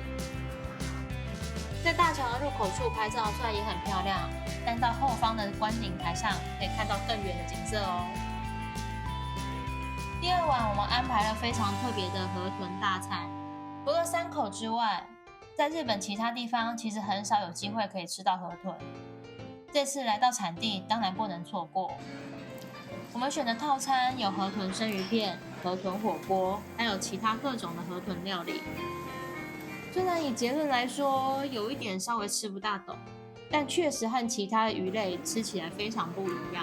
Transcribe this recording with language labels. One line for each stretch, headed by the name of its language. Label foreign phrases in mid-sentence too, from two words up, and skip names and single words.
Chinese: 在大橋的入口處拍照，雖然也很漂亮，但到後方的觀景台上可以看到更遠的景色哦。第二晚，我們安排了非常特別的河豚大餐。除了山口之外，在日本其他地方其實很少有機會可以吃到河豚。這次來到產地，當然不能錯過。我們選的套餐有河豚生魚片、河豚火鍋，還有其他各種的河豚料理。雖然以結論來說，有一點稍微吃不大懂，但確實和其他的魚類吃起來非常不一樣。